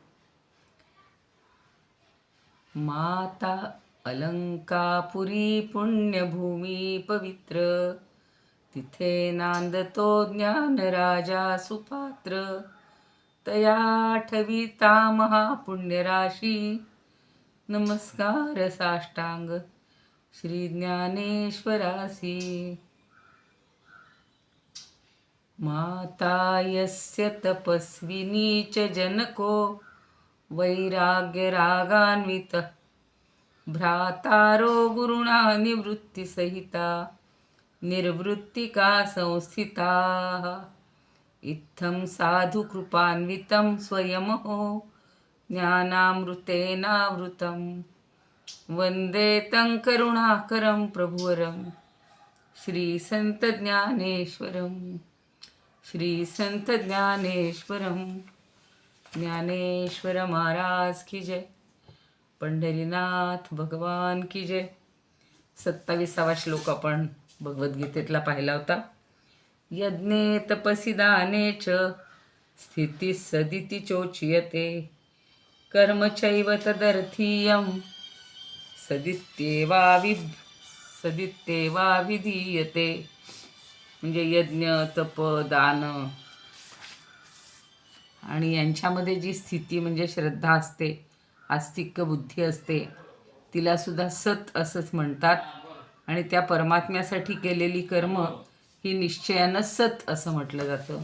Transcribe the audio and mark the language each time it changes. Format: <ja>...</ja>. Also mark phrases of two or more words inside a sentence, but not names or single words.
<mr>माता अलंकापुरी पुण्यभूमी पवित्र, तिथे नांदतो ज्ञान राजा सुपात्र. तया ठविता महापुण्यराशी, नमस्कार साष्टांग श्री ज्ञानेश्वरासी.</mr> <sa>माता यस्य तपस्विनी च जनको, वैराग्य रागान्वित भ्रातारो गुरुणा निवृत्तिसहिता निर्वृत्तिका संस्थिता. इत्थं साधु कृपान्वितं स्वयमहो ज्ञानामृतेनावृतं, वन्दे तं करुणाकरं प्रभुवरं श्री संत ज्ञानेश्वरं. श्री संत ज्ञानेश्वरं.</sa> <hi>ज्ञानेश्वर महाराज की जय. पंढरीनाथ भगवान की जय.</hi> <mr>27वा श्लोक आपण भगवद्गीतेतला पाहिला होता.</mr> <sa>यज्ञे तपसि दाने च स्थितिः सदिति चोच्यते, कर्म चैव तदर्थीयं सदित्येवा विधीयते.</sa> <mr>म्हणजे यज्ञ, तप, दान आणि यांच्यामध्ये जी स्थिती म्हणजे श्रद्धा असते, आस्तिक्य बुद्धी असते, तिलासुद्धा सत असंच म्हणतात. आणि त्या परमात्म्यासाठी केलेली कर्म ही निश्चयानं सत असं म्हटलं जातं.</mr>